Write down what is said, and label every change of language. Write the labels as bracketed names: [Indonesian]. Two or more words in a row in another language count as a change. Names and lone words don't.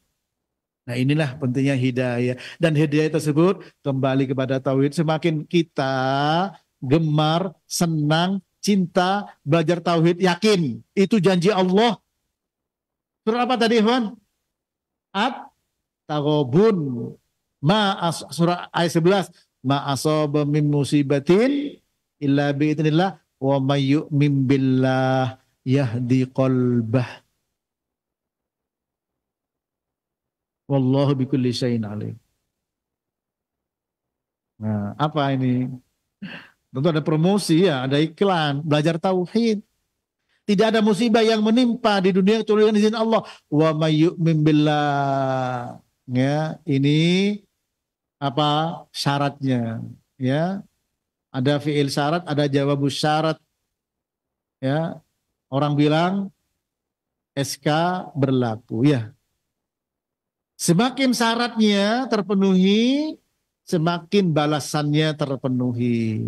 [Indonesian] Nah inilah pentingnya hidayah. Dan hidayah tersebut kembali kepada tauhid. Semakin kita gemar, senang, cinta, belajar tauhid, yakin. Itu janji Allah. Surah apa tadi, Ikhwan? At-Taghabun. Surah ayat 11. [Arabic] ما أصاب من مصيبة إلا بإذن الله ومن يؤمن بالله يهد قلبه. والله بكل شيء عليم. [Indonesian] Nah, apa ini? Tentu ada promosi ya, ada iklan, belajar tauhid. Tidak ada musibah yang menimpa di dunia kecuali dengan izin Allah. [Arabic] ومن يؤمن بالله. [Indonesian] Ya, ini apa syaratnya? Ya. Ada [Arabic] فعل شرط, [Indonesian] ada [Arabic] جواب الشرط. [Indonesian] Ya. Orang bilang SK berlaku, ya. Semakin syaratnya terpenuhi, semakin balasannya terpenuhi.